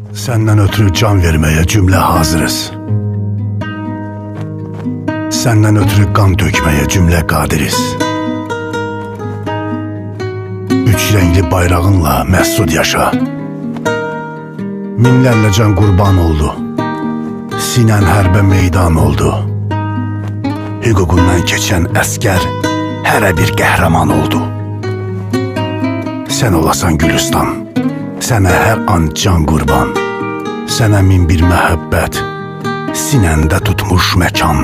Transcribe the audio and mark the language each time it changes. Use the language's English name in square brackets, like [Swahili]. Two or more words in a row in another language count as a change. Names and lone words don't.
[Turkish] Senden ötürü can vermeye cümle hazırız. Senden ötürü kan dökmeye cümle kadiriz. Üç renkli bayrağınla mesut yaşa. Minlerle can kurban oldu. [Azerbaijani] Sinen hərbe meydan oldu. Hüququndan keçən əskər hərə bir qəhrəman oldu. Sən olasan Gülüstan, sənə hər an can qurban. Sənə min bir məhəbbət, sinəndə tutmuş məkan.